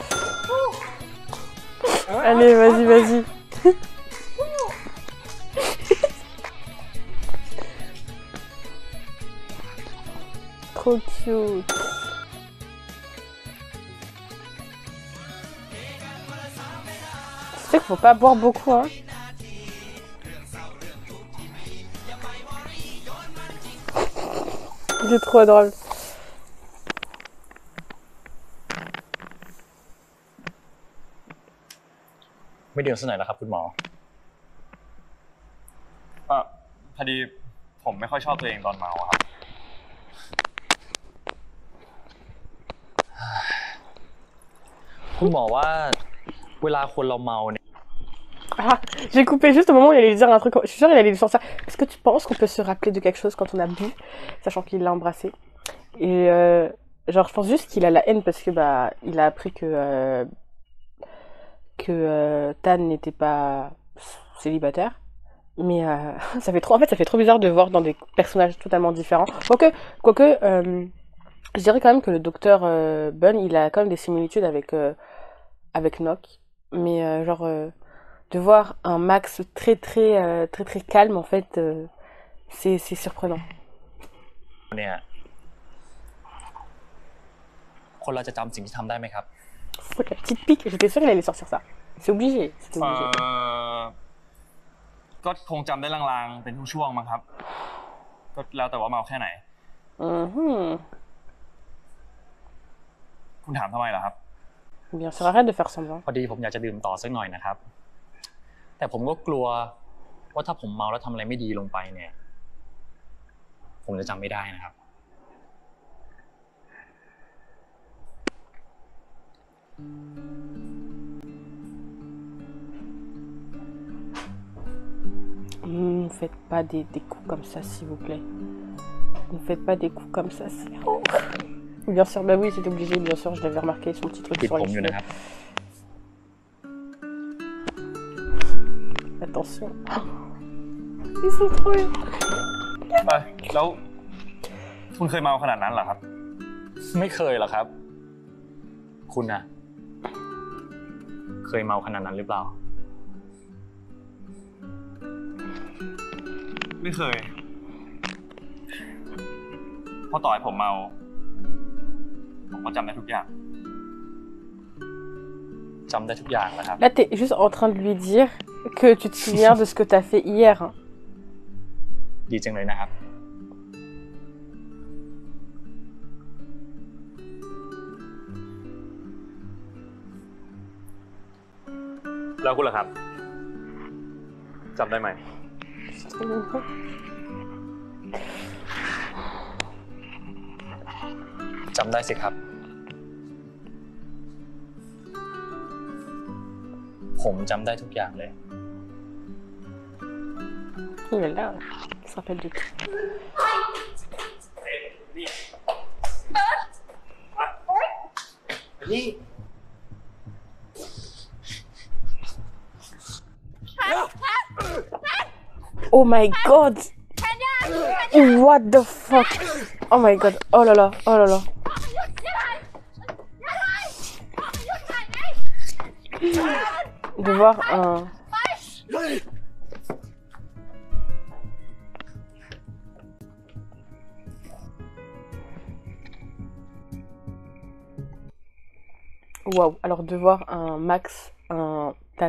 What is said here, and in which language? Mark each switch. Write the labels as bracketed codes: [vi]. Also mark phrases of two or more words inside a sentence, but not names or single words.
[fr] Allez, vas-y. Trop cute. Tu sais qu'il faut pas boire beaucoup, hein. Il est trop adorable. [th] ไม่ดื่มสักหน่อยแล้วครับคุณหมอพอดีผมไม่ค่อยชอบตัวเองตอนเมาครับ คุณหมอว่าเวลาคนเราเมาเนี่ย [fr] Ah, j'ai coupé juste au moment où il allait dire un truc. Je suis sûre qu'il allait lui sortir. Est-ce que tu penses qu'on peut se rappeler de quelque chose quand on a bu, sachant qu'il l'a embrassé? Et genre, je pense juste qu'il a la haine parce que bah, il a appris que Tan n'était pas célibataire. Mais ça fait trop. En fait, ça fait trop bizarre de voir dans des personnages totalement différents. Quoique, je dirais quand même que le docteur Bun, il a quand même des similitudes avec Nock. Mais genre. De voir un Max très calme, en fait, c'est surprenant. [th] เนี่ยคนเราจะจำสิ่งที่ทำได้ไหมครับ [fr] Faut la petite pique, j'étais sûre qu'il allait sortir ça. C'est obligé, c'était obligé. [th] ก็คงจำได้ลางๆเป็นช่วงๆมั้งครับก็แล้วแต่ว่าเมาแค่ไหนคุณถามทำไมล่ะครับ [fr] Bien sûr, arrête de faire semblant. [th] พอดีผมอยากจะดื่มต่อสักหน่อยนะครับแต่ผมก็กลัวว่าถ้าผมเมาแล้วทำอะไรไม่ดีลงไปเนี่ยผมจะจำไม่ได้นะครับ [fr] Ne faites pas des coups comme ça, s'il vous plaît. Ne faites pas des coups comme ça, c'est... Bien sûr, bah oui, c'est obligé, bien sûr, je l'avais remarqué, son petit truc sur les cheveux. Attention. Ils sont trop bien. [th] ไปแล้วคุณเคยเมาขนาดนั้นเหรอครับไม่เคยหรอกครับคุณนะเคยเมาขนาดนั้นหรือเปล่าไม่เคยเพราะต่อให้ผมเมาผมก็จำได้ทุกอย่างจำได้ทุกอย่างนะครับ [fr] Là, t'es juste en train de lui dire que tu te souviens de ce que t'as fait hier. [th] ดีจังเลยนะครับแล้วคุณล่ะครับจำได้ไหมจำได้สิครับผมจำได้ทุกอย่างเลย [fr] Il est là, il se rappelle de tout. [en] Oh my god! What the fuck? Oh my god! [fr] Oh là là! Oh là là! De voir un... Waouh, alors de voir un Max, un Tan.